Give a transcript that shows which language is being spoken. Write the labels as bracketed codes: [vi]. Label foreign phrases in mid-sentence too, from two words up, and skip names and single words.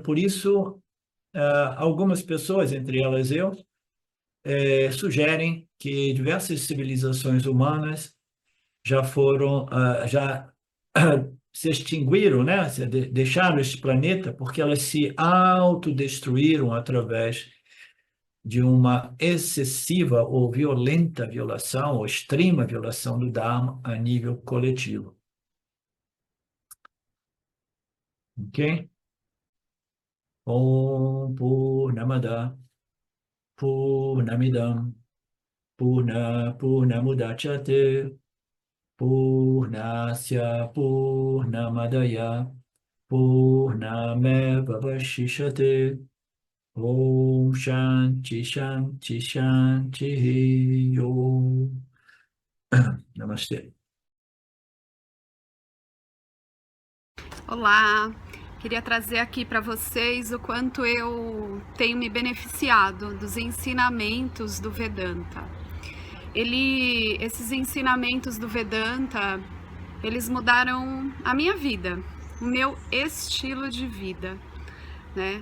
[pt] Por isso, algumas pessoas, entre elas eu, sugerem que diversas civilizações humanas já foram, já se extinguiram, né? Deixaram este planeta porque elas se autodestruíram através de uma excessiva ou violenta violação, ou extrema violação do Dharma a nível coletivo. Ok? [sa] ॐ पूर्णमद पूर्णमिदम् पूर्णमुदच्यते पूर्णस्य पूर्णमादाय पूर्णमेव वशिष्यते ॐ शान्ति शान्ति शान्ति ॐ. [pt] Namastê. Olá, queria trazer aqui para vocês o quanto eu tenho me beneficiado dos ensinamentos do Vedanta. Esses ensinamentos do Vedanta, eles mudaram a minha vida, o meu estilo de vida, né?